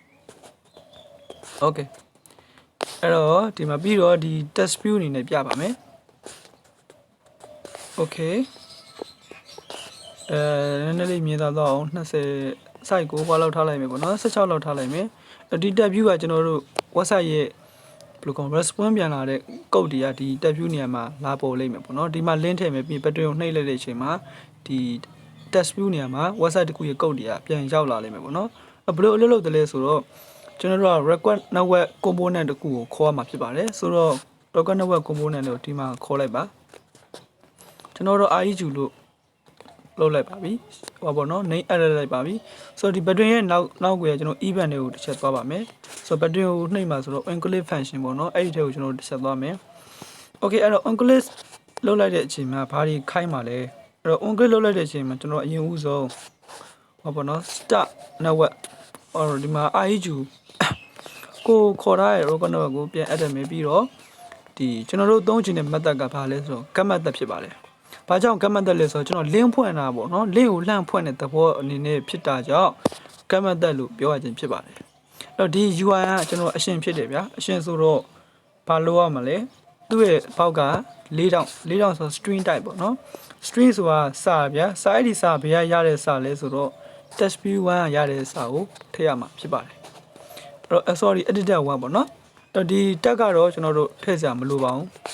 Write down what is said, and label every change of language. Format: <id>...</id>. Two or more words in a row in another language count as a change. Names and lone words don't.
<my>okay အဲ့တော့ဒီမှာပြီးတော့ဒီ</my> <en>test view</en> <my>အနေနဲ့ပြပါမယ် okay နည်းနည်းလေးမြင်သာတော့အောင်20 site ကိုဟောလောက်ထားလိုက်မယ်ပေါ့နော်16လောက်ထားလိုက်မယ်ဒီ</my> <en>tab view</en> <my>ကကျွန်တော်တို့ website ရဲ့ဘယ်လိုကော response ပြန်လာတဲ့ code တွေကဒီ</my> <en>tab view</en> <my>နေရာမှာလာပေါ်လိမ့်မယ်ပေါ့နော်ဒီမှာ link ထည့်မယ်ပြီးဘတ်တွင်ကိုနှိပ်လိုက်တဲ့အချိန်မှာဒီ</my> <en>test view</en> <my>နေရာမှာ website တစ်ခုရဲ့ code တွေက ပြန်ရောက်လာလိမ့်မယ်ပေါ့နော်ဘယ်လိုအလုပ်လုပ်တယ်လဲဆိုတော့ကျွန်တော်တို့က</my> <en>request network component</en> <my>တစ်ခုကိုခေါ်ရမှာဖြစ်ပါတယ်ဆိုတော့</my> <en>request network component</en> <my>ကိုဒီမှာခေါ်လိုက်ပါကျွန်တော်တို့ REG လို့လုပ်လိုက်ပါပြီဟောပေါ့နော်</my> <en>name add</en> <my>လိုက်ပါပြီဆိုတော့ဒီ button ရဲ့နောက်ကိုကျွန်တော် event တွေကိုတစ်ချက် သွားပါမယ်ဆိုတော့ button ကိုနှိပ်မှာဆိုတော့</my> <en>include function</en> <my>ပေါ့နော်အဲ့ဒီထဲကိုကျွန်တော်တစ်ချက်သွားမယ် okay အဲ့တော့ include လုပ်လိုက်တဲ့အချိန်မှာဘာတွေခိုင်းမှာလဲအဲ့တော့ include လုပ်လိုက်တဲ့အချိန်မှာကျွန်တော်အရင်ဦးဆုံးဟောပေါ့နော်</my> <en>start network</en> <my>ဟောဒီမှာ REG ကိုခေါ်ထားတဲ့</my> <en>rocket network</en> <my>ကိုပြန် add မယ်ပြီးတော့ဒီကျွန်တော်တို့သုံးချင်တဲ့ method ကဘာလဲဆိုတော့</my> <en>get method</en> <my>ဖြစ်ပါတယ်ဘာကြောင့် get method လဲဆိုတော့ကျွန်တော် link ဖွင့်တာပေါ့နော် link ကိုလှမ်းဖွင့်တဲ့သဘောအနေနဲ့ဖြစ်တာကြောင့်</my> <en>get method</en> <my>လို့ပြောရခြင်းဖြစ်ပါတယ်အဲ့တော့ဒီ UI ကကျွန်တော်အရှင်ဖြစ်တယ်ဗျာအရှင်ဆိုတော့ဘာလို့ရမလဲသူ့ရဲ့ဘောက်က4တောင်ဆို</my> <en>string type</en> <my>ပေါ့နော် string ဆိုတာစာဗျာစာအဲ့ဒီစာဘယ်ရတဲ့စာလဲဆိုတော့</my> <en>test view</en> <my>1ရတဲ့စာကိုထည့်ရမှာဖြစ်ပါတယ်အဲ့တော့</my> <en>sorry editor</en> <my>1ပေါ့နော်အဲ့ဒီ tag ကတော့ကျွန်တော်တို့ထည့်စရာမလိုပါဘူး</my>